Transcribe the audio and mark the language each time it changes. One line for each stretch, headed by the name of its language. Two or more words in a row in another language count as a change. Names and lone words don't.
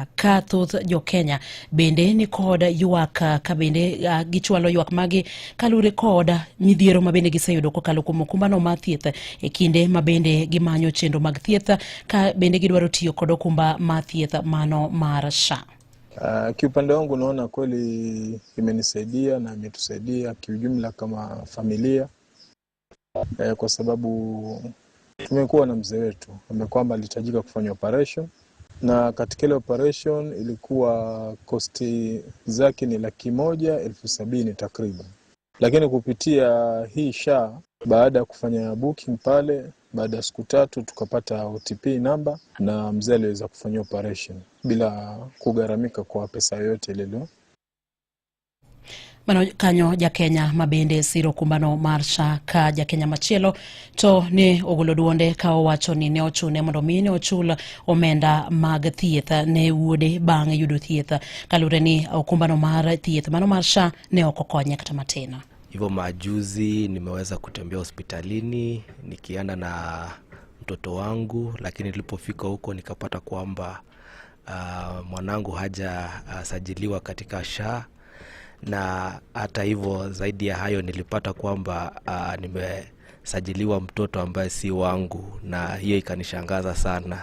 Luo (Kenya and Tanzania): Ka thoth jo Kenya bende ni kod ywak ka bende gichwalo ywak magi kalure kod midhiero ma bende giseyudo kokalo kuom okumba no mathieth e kinde ma bende gimanyo chenro mag thieth ka bende gidwaro tiyo kod okumba mathieth mano mar SHA.
Swahili: Kiupande wangu naona kweli imenisaidia na imetusaidia kiujumla kama familia. Kwa sababu tumekuwa na mzee wetu kwamba alihitajika kufanya operation, na katika ile operation ilikuwa kosti zake ni 170,000 takriban. Lakini kupitia hii SHA, baada ya kufanya booking pale, baada ya siku 3 tukapata
English: OTP number
Swahili: na mzee aliweza kufanya operation bila kugharamika kwa pesa yoyote ile.
Luo (Kenya and Tanzania): Mano kanyo ja Kenya mabende siro kumbano marsha ka ja Kenya machielo to ne ogolo duonde ka owacho ni ne ochune mondo mine ochula omenda mag thieth ne wuode bang' yudo thieth kalure ni okumbano mar thieth mano marsha ne okokonye kata matena.
Swahili: Hivyo majuzi nimeweza kutembea hospitalini nikiana na mtoto wangu, lakini nilipofika huko nikapata kwamba mwanangu haja sajiliwa katika SHA. Na hata hivyo zaidi ya hayo nilipata kwamba nimesajiliwa mtoto ambaye si wangu, na hiyo ikanishangaza sana.